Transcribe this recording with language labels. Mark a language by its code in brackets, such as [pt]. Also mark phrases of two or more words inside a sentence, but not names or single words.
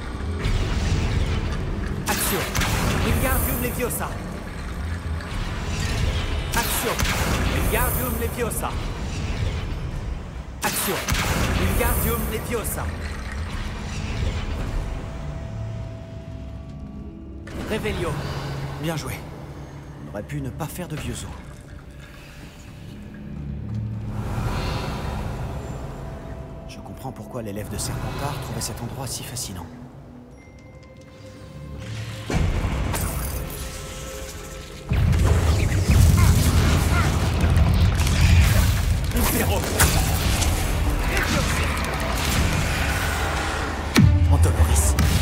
[la] Action. Wingardium Leviosa. Action. Wingardium Leviosa. Action. Wingardium Leviosa. [fr] Réveillon. Bien joué. On aurait pu ne pas faire de vieux os. Je comprends pourquoi l'élève de Serpentard trouvait cet endroit si fascinant. [la] Impero. Antoloris.